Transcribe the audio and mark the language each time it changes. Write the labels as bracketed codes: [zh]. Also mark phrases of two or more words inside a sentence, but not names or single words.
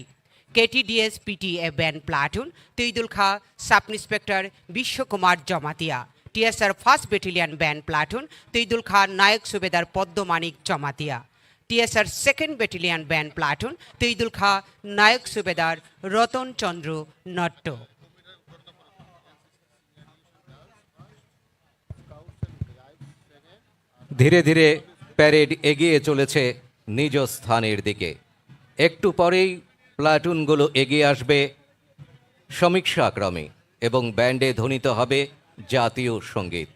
[en] KTDS PTA Band Platoon, Teidulkha Sub Inspector Bishwakumar Jamatia. TSR 1st Battalion Band Platoon, Teidulkha Nayak Subedar Poddomanik Jamatia. TSR 2nd Battalion Band Platoon, Teidulkha Nayak Subedar Roton Chandru Notto. [bn] ধীরে ধীরে প্যারেড এগিয়ে চলেছে নিজ স্থানের দিকে। একটু পরেই প্লাটুনগুলো এগিয়ে আসবে সমীক্ষাক্রমে এবং ব্যান্ডে ধ্বনিত হবে জাতীয় সঙ্গীত।